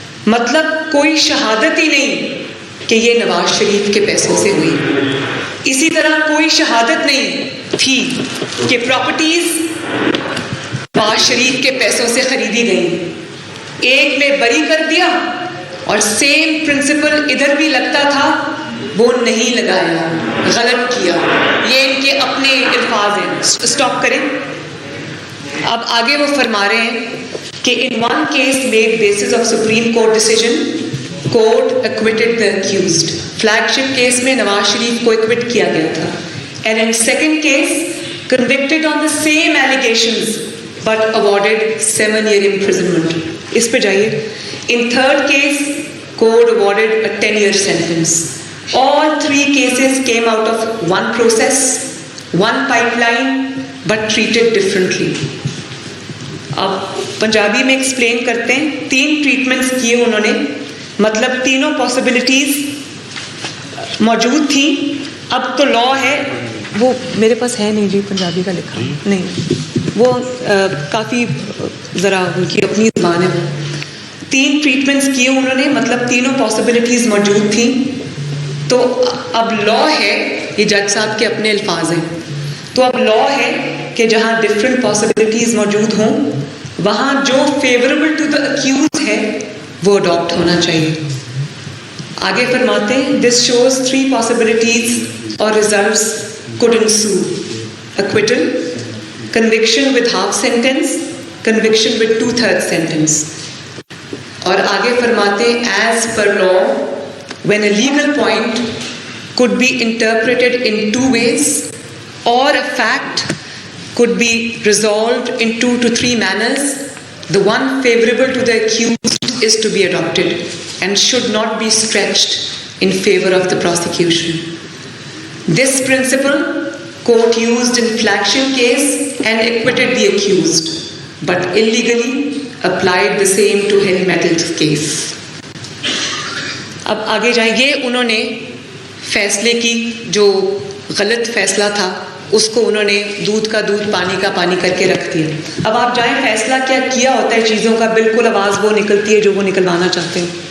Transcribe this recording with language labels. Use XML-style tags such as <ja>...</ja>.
<ur>مطلب کوئی شہادت ہی نہیں کہ یہ نواز شریف کے پیسوں سے ہوئی, اسی طرح کوئی شہادت نہیں تھی کہ پراپرٹیز نواز شریف کے پیسوں سے خریدی گئیں. ایک میں بری کر دیا اور سیم پرنسپل ادھر بھی لگتا تھا, وہ نہیں لگایا, غلط کیا. یہ ان کے اپنے الفاظ ہیں. اسٹاپ کریں. اب آگے وہ فرما رہے ہیں کہ</ur> <en>in one case made basis of Supreme Court decision, court acquitted the accused.</en> <ur>flagship case میں نواز شریف کو acquit کیا گیا تھا.</ur> <en>And in second case convicted on the same allegations but awarded 7-year imprisonment.</en> <ur>اس پہ جائیے.</ur> <en>In third case court awarded a 10-year sentence. All 3 cases came out of one process, one pipeline but treated differently.</en> <ur>اب پنجابی میں explain کرتے ہیں 3 treatments کیے انہوں نے, مطلب تینوں پاسبلٹیز موجود تھیں. اب تو لا ہے, وہ میرے پاس ہے نہیں جی پنجابی کا لکھا نہیں, وہ کافی ذرا ان کی اپنی زبان ہے. 3 ٹریٹمنٹس کیے انہوں نے, مطلب تینوں پاسبلٹیز موجود تھیں. تو اب لا ہے, یہ جج صاحب کے اپنے الفاظ ہیں, تو اب لا ہے کہ جہاں ڈفرینٹ پاسبلٹیز موجود ہوں وہاں جو فیوریبل ٹو دا اکیوز ہے وہ اڈاپٹ ہونا چاہیے. آگے فرماتے ہیں</ur> <en>This shows 3 possibilities اور results could ensue: acquittal, conviction with half sentence, conviction with 2/3 sentence.</en> <ur>اور آگے فرماتے ہیں</ur> <en>as per law when a legal point could be interpreted in 2 ways or a fact could be resolved in 2 to 3 manners, the one favorable to the accused is to be adopted and should not be stretched in favor of the prosecution. This principle court used in flagship case and acquitted the accused, but illegally applied the same to Hill Metals case.</en> <ur>اب آگے جائیں. یہ انہوں نے فیصلے کی جو غلط فیصلہ تھا اس کو انہوں نے دودھ کا دودھ پانی کا پانی کر کے رکھ دیا. اب آپ جائیں فیصلہ کیا کیا ہوتا ہے چیزوں کا, بالکل آواز وہ نکلتی ہے جو وہ نکلوانا چاہتے ہیں.</ur>